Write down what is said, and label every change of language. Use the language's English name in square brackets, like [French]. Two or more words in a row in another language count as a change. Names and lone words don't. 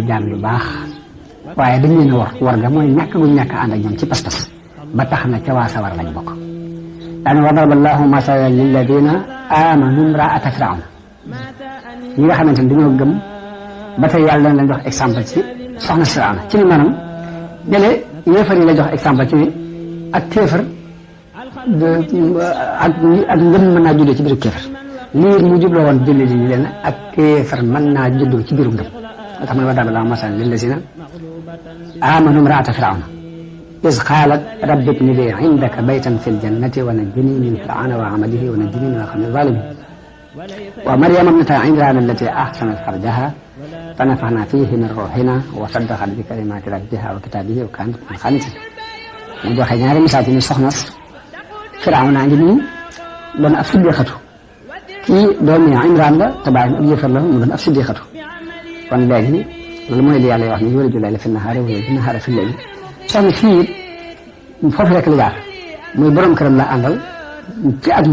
[Wolof] jaam yu baax waaye dañ leen a war ga mooy ñàkk gu ñàkk ànd ak ñoom ci pas-pas ba tax na ca waa sawar lañ bokk daane [Arabic] وضرب الله مثلا للذين آمنوا امرأة فرعون [Wolof] ñi nga xamante ne dañoo gëm ba tey yàlla dana leen jox exemple ci soxna Firawna ci ni maanaam jële yéefar yi la jox exemple ci ni ak kéefar ak ngëm mën naa juddoo ci biiru kéefar liir mu jubloo woon julli li ñu leen ak kéefar mën naa juddoo ci biiru ngëm moo tax ma ne [Arabic] وضرب الله مثلا للذين آمنوا امرأة فرعون إذ قالت رب ابن لي عندك بيتا في الجنة ونجني من فرعون وعمله ونجني من القوم الظالمين ومريم ابنة عمران التي أحسنت فرجها فنفخنا فيه من روحنا وصدقت بكلمات ربها وكتابه وكانت من القانتين [Wolof] mu joxe ñaari misaal ci ni soxna Firawna ngi nii doon ab siddiqatu kii doomi Imraan la te baayam ab yëfar la mu doon ab siddiqatu kon léegi loolu mooy li yàlla wax ni [Arabic] يولج الليل في النهار ويولج النهار في الليل [Wolof] soxna fii it foofu rek la jaar muy borom këram la àndal ci ak